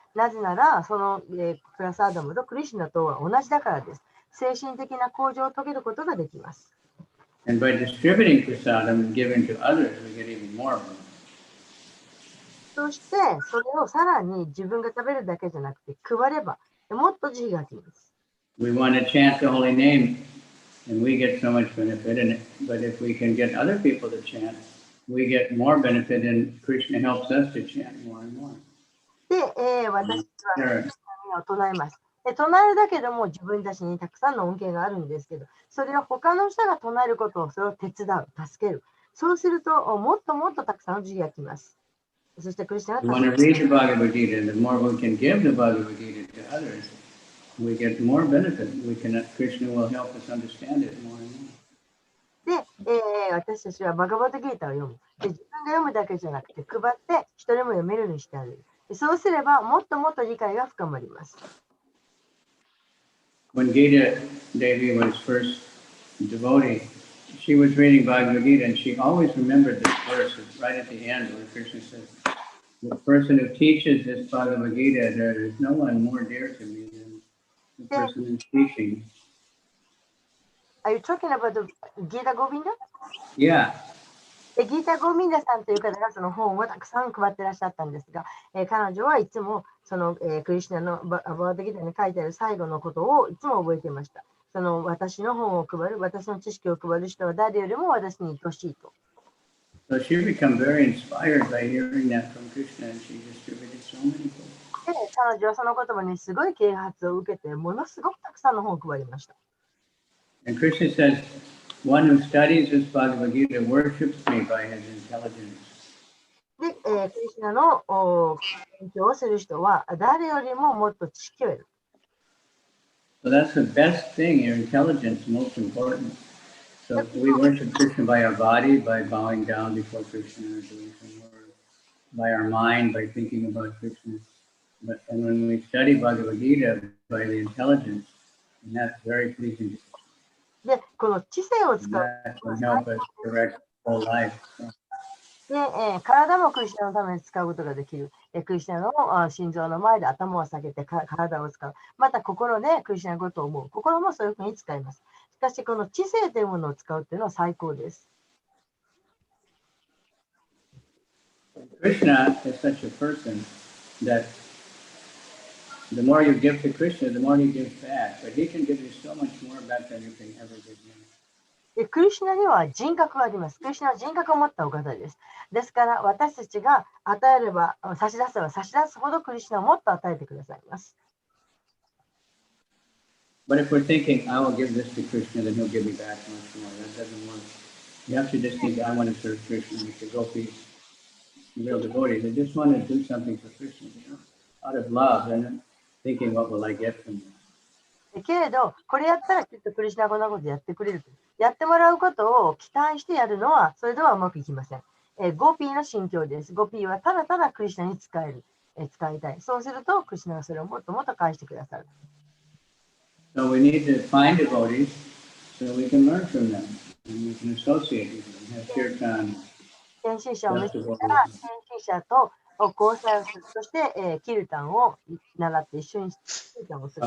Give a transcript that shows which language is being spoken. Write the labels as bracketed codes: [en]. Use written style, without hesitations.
[ja] なぜなら、その、プラサーダムとクリシュナとは同じだからです。精神的な向上を遂げることができます。 [en] And by distributing prasadam and giving to others, we get even more of it. [ja] そして、それをさらに自分が食べるだけじゃなくて配れば、もっと慈悲がきます。 [en] We want to chant the holy name, and we get so much benefit in it. But if we can get other people to chant, we get more benefit, and Krishna helps us to chant more and more. [ja] で、私は唱えます。唱えるだけでも自分たちにたくさんの恩恵があるんですけど、それを他の人が唱えることをそれを手伝う、助ける。そうすると、もっともっとたくさんの慈悲がきます。そしてクリスチャン [en] We [ja] は [en] want to read the Bhagavad Gita, and the more we can give the Bhagavad Gita to others, we get more benefit. Krishna will help us understand it more and more. [ja] で、私たちはバガバットギーターを読む。で、自分が読むだけじゃなくて、配って人でも読めるようにしてあげる。そうすれば、もっともっと理解が深まります。 [en] When Gita Devi was first devotee, she was reading Bhagavad Gita, and she always remembered this verse right at the end where Krishna says, the person who teaches this Bhagavad Gita, there is no one more dear to me than the person who's teaching. Are you talking about the Gita Govinda? Yeah. [ja] ギータ・ゴーミンダさんという方がその本をたくさん配ってらっしゃったんですが、彼女はいつもその、クリシュナのバガバットギターに書いてある最後のことをいつも覚えていました。その私の本を配る、私の知識を配る人は誰よりも私に愛しいと。 [en] So she became very inspired by hearing that from Krishna, and she distributed so many books. [ja] 彼女はその言葉にすごい啓発を受けて、ものすごくたくさんの本を配りました。 [en] And Krishna says, one who studies this Bhagavad Gita worships me by his intelligence. [ja] で、クリシュナの勉強をする人は誰よりももっと知識を得る。 [en] So that's the best thing. Your intelligence is most important. So we worship Krishna by our body, by bowing down before Krishna or doing some work, by our mind, by thinking about Krishna. And when we study Bhagavad Gita by the intelligence, and that's very pleasing to [ja] で、この知性を [en] and [ja] 使う。 [en] that can help us direct whole life. [ja] で、体もクリシュナのために使うことができる。クリシュナの心臓の前で頭を下げて体を使う。また心でクリシュナのことを思う。心もそういうふうに使います。しかし、この知性というものを使うというのは最高です。 [en] Krishna is such a person that the more you give to Krishna, the more he gives back. But he can give you so much more back than you can ever give him. [ja] でクリシュナには人格があります。クリシュナは人格を持ったお方です。ですから私たちが与えれば、差し出せば差し出すほどクリシュナをもっと与えてくださいます。 [en] But if we're thinking, I will give this to Krishna, then he'll give me back much more. That doesn't work. You have to just think, I want to serve Krishna. You should go be real devotees. They just want to do something for Krishna, out of love, and thinking, what will I get from this? [ja] けれど、これやったらきっとクリシュナこんなことやってくれる。やってもらうことを期待してやるのは、それではうまくいきません。ゴピーの心境です。ゴピーはただただクリシュナに使える。使いたい。そうすると、クリシュナがそれをもっともっと返してくださる。 [en] So we need to find devotees so we can learn from them and we can associate with them, have kirtan. [ja] 献身者を見つけたら、献身者と交際をする。そして、キルタンを習って一緒にキルタンをする。